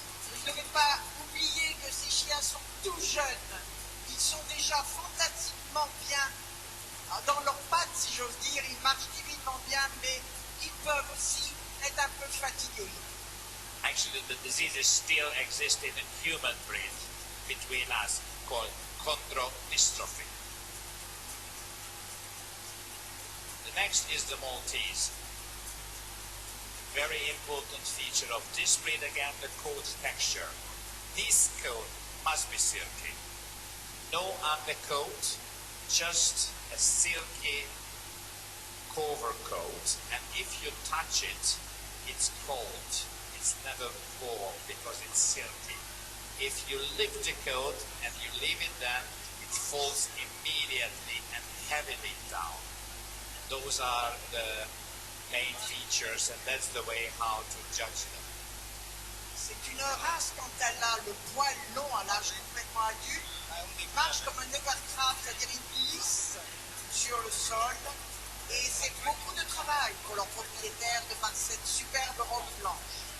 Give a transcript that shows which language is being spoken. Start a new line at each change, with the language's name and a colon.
French: Vous ne devez pas oublier que ces chiens sont tout jeunes. Ils sont déjà fantastiquement bien dans leurs pattes, si j'ose dire. Ils marchent divinement bien, mais ils peuvent aussi être un peu fatigués.
English: Actually, the diseases still exist in a human breed between us called chondrodystrophy. The next is the Maltese. Very important feature of this breed, again, the coat texture. This coat must be silky. No undercoat, just a silky cover coat, and if you touch it, it's cold. It's never warm because it's silky. If you lift the coat and you leave it then, it falls immediately and heavily down. Those are the main features, and that's the way how to judge them.
French: C'est une race, quand elle a le poil long à l'âge complètement adulte, marche comme un overcraft, c'est-à-dire il glisse sur le sol, et c'est beaucoup de travail pour leur propriétaire de faire cette superbe robe blanche.